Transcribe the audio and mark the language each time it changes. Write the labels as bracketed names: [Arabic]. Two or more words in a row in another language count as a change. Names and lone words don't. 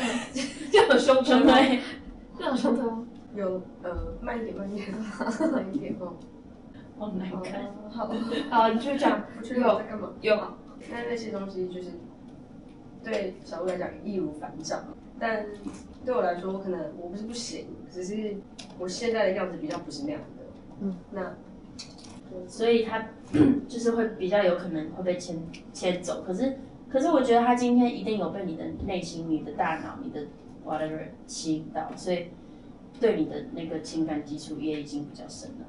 [Chinese] 這樣有胸針嗎？這樣有胸針嗎？有慢一點，慢一點哦。好難看。好，你繼續講。我去有在幹嘛？有。那些東西就是對小鹿來講易如反掌，但對我來說，可能我不是不行，只是我現在的樣子比較不是那樣的。那所以他就是會比較有可能會被牽走，可是我覺得他今天一定有被你的內心、你的大腦、你的 whatever 吸引到，所以對你的那個情感基礎也已經比較深了。